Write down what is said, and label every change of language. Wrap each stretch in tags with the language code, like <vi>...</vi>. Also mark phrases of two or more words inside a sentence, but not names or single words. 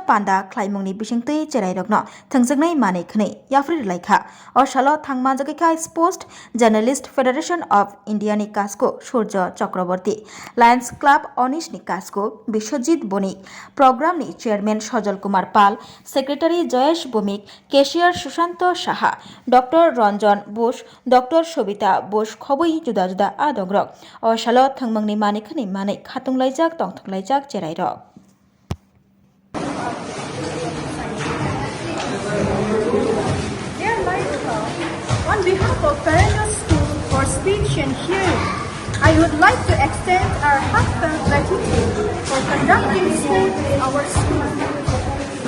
<trp>पान्दा ख्लाइमुंनि बिसिंतै चराइरगनो थंजंगनाय मानिखनै याफरी लाइखा अशालो थांमाजगैखा स्पोर्ट्स जर्नलिस्ट फेडरेशन ऑफ इंडिया नि कास्को सूर्य चक्रवर्ती लायन्स क्लाब अनिश नि कास्को विश्वजित बणिक प्रोग्राम नि चेयरमैन सजल कुमार पाल सेक्रेटारी जयेश भौमिक केशियर सुशांत साहा डॉक्टर रंजन बोस डॉक्टर सबिता बोस खबै जुदा जुदा आदंग्रक अशालो थंगमंगनि मानिखनि मानै खातुंलाइजाक तंथंलाइजाक चेराइरक</trp> <en>On behalf of Farnando School for Speech and Hearing, I would like to extend our heartfelt gratitude for conducting school in our school.</en>